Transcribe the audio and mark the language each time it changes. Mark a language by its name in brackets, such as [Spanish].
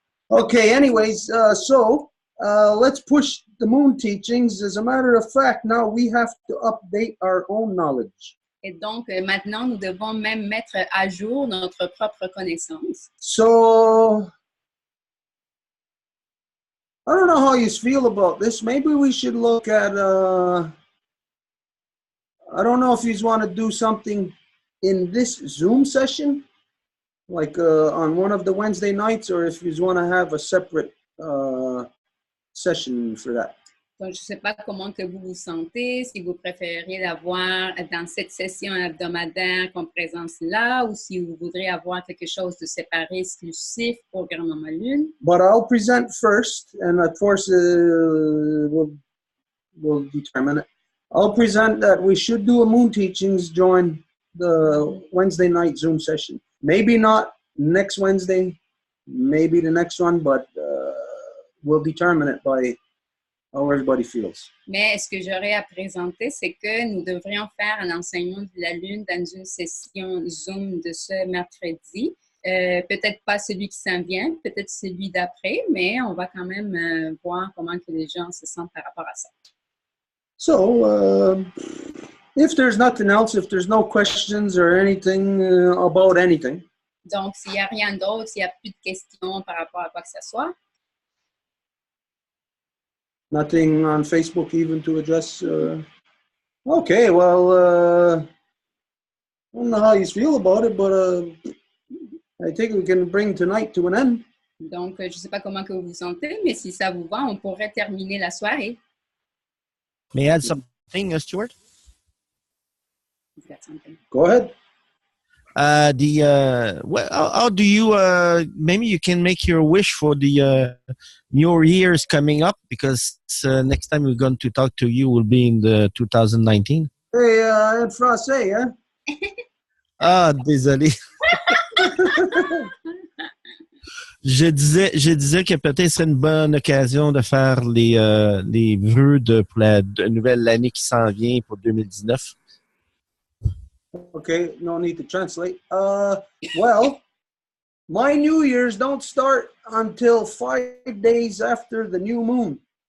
[English] Okay, anyways, so let's push the moon teachings. As a matter of fact, now we have to update our own knowledge. [French] Et donc, maintenant, nous devons même mettre à jour notre propre connaissance. [English] So, I don't know how you feel about this. Maybe we should look at, I don't know if you want to do something in this Zoom session, like on one of the Wednesday nights, or if you want to have a separate session for that. [French] Donc, je ne sais pas comment que vous vous sentez, si vous préféreriez l'avoir dans cette session hebdomadaire comme présence là, ou si vous voudriez avoir quelque chose de séparé, exclusif pour Grand-Maman Lune. [English] But I'll present first, and of course we'll determine it. I'll present that we should do a moon teachings during the Wednesday night Zoom session. Maybe not next Wednesday, maybe the next one, but we'll determine it by how everybody feels. [French] Mais ce que j'aurais à présenter, c'est que nous devrions faire l'enseignement de la Lune dans une session Zoom de ce mercredi. Peut-être pas celui qui s'en vient, peut-être celui d'après, mais on va quand même voir comment que les gens se sentent par rapport à ça. [English] So, if there's nothing else, if there's no questions or anything about anything. [French] Donc, s'il n'y a rien d'autre, s'il n'y a plus de questions par rapport à quoi que ce soit. [English] Nothing on Facebook even to address. Okay, well, I don't know how you feel about it, but I think we can bring tonight to an end. [French] Donc, je ne sais pas comment que vous vous sentez, mais si ça vous va, on pourrait terminer la soirée. [English] May I add something, Stuart? He's got something. Go ahead. How do you maybe you can make your wish for the New Year's coming up, because next time we're going to talk to you will be in the 2019. [French] Hey, en français, hein? Ah, désolé. Je disais que peut-être ce serait une bonne occasion de faire les vœux pour la nouvelle année qui s'en vient pour 2019. [English] Okay, no need to translate. Well, my New Year's don't start until 5 days after the new moon.